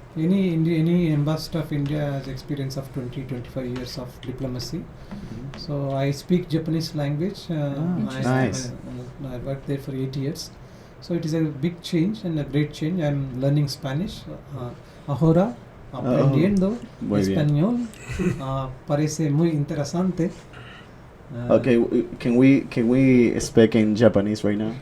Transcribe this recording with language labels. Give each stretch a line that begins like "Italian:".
English: any ambassador of India has experience of 20-25 years of diplomacy. So I speak Japanese language. Nice. I worked there for 8 years. So it is a big change and a great change. I am learning Spanish.
Spanish: Ahora aprendiendo Muy bien. español. Parece muy interesante.
English: Okay, can we speak in Japanese right now?